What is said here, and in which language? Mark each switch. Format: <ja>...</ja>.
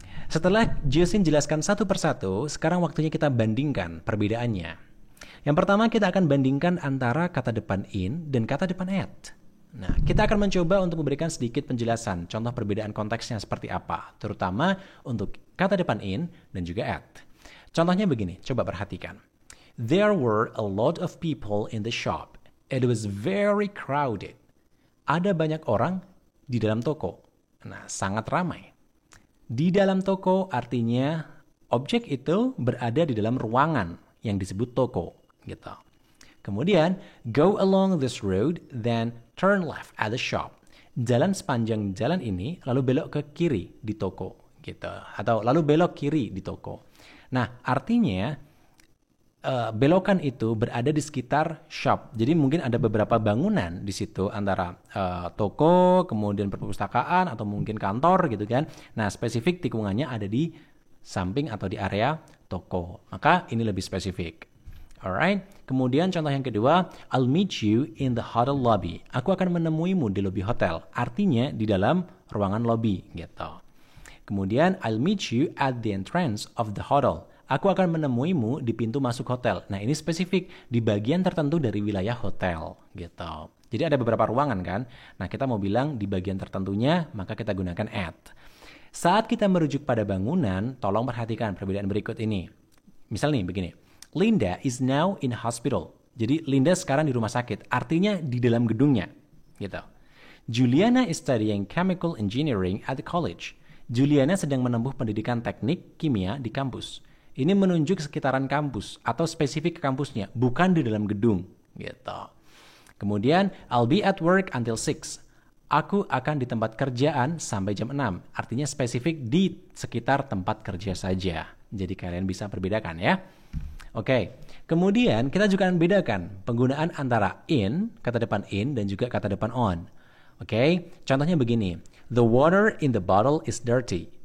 <id>Setelah Josin jelaskan satu persatu, sekarang waktunya kita bandingkan perbedaannya. Yang pertama kita akan bandingkan antara kata depan in dan kata depan at. Nah, kita akan mencoba untuk memberikan sedikit penjelasan, contoh perbedaan konteksnya seperti apa, terutama untuk kata depan in dan juga at. Contohnya begini, coba perhatikan.</id> <en>There were a lot of people in the shop. It was very crowded.</en> <id>Ada banyak orang di dalam toko. Nah, sangat ramai. Di dalam toko artinya objek itu berada di dalam ruangan yang disebut toko, gitu.</id> <en>Kemudian, go along this road, then turn left at the shop.</en> <id>Jalan sepanjang jalan ini, lalu belok ke kiri di toko, gitu. Atau lalu belok kiri di toko. Nah, artinya belokan itu berada di sekitar shop. Jadi mungkin ada beberapa bangunan di situ antara toko, kemudian perpustakaan atau mungkin kantor, gitu kan. Nah, spesifik tikungannya ada di samping atau di area toko. Maka ini lebih spesifik.</id> <en>Alright,</en> <id>kemudian contoh yang kedua,</id> <en>I'll meet you in the hotel lobby.</en> <id>Aku akan menemuimu di lobi hotel. Artinya di dalam ruangan lobby, gitu.</id> <en>Kemudian, I'll meet you at the entrance of the hotel.</en> <id>Aku akan menemuimu di pintu masuk hotel. Nah, ini spesifik di bagian tertentu dari wilayah hotel, gitu. Jadi ada beberapa ruangan kan. Nah, kita mau bilang di bagian tertentunya, maka kita gunakan at. Saat kita merujuk pada bangunan, tolong perhatikan perbedaan berikut ini. Misal nih, begini.</id> <en>Linda is now in hospital.</en> <id>Jadi Linda sekarang di rumah sakit. Artinya di dalam gedungnya, gitu.</id> <en>Juliana is studying chemical engineering at the college.</en> <id>Juliana sedang menempuh pendidikan teknik kimia di kampus. Ini menunjuk sekitaran kampus atau spesifik ke kampusnya, bukan di dalam gedung, gitu.</id> <en>Kemudian I'll be at work until 6.</en> <id>Aku akan di tempat kerjaan sampai jam 6. Artinya spesifik di sekitar tempat kerja saja. Jadi kalian bisa perbedakan ya. Oke, kemudian kita juga akan bedakan penggunaan antara in, kata depan in, dan juga kata depan on. Oke, contohnya begini.</id> <en>The water in the bottle is dirty.</en>